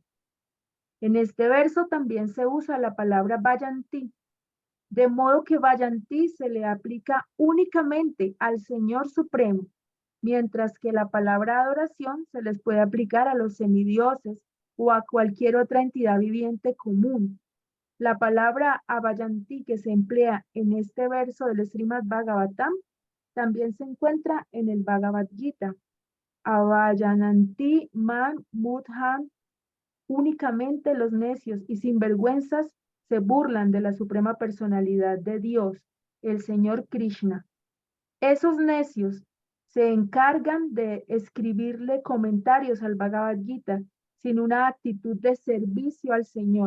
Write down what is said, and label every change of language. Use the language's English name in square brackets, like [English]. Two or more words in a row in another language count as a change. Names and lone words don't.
[Spanish] En este verso también se usa la palabra Vayanti, de modo que Vayanti se le aplica únicamente al Señor Supremo, mientras que la palabra adoración se les puede aplicar a los semidioses o a cualquier otra entidad viviente común. La palabra Avayanti que se emplea en este verso del Srimad Bhagavatam también se encuentra en el Bhagavad Gita. [Sanskrit] Avayananti man mudhan, [Spanish] únicamente los necios y sinvergüenzas se burlan de la suprema personalidad de Dios, el Señor Krishna. Esos necios se encargan de escribirle comentarios al Bhagavad Gita sin una actitud de servicio al Señor.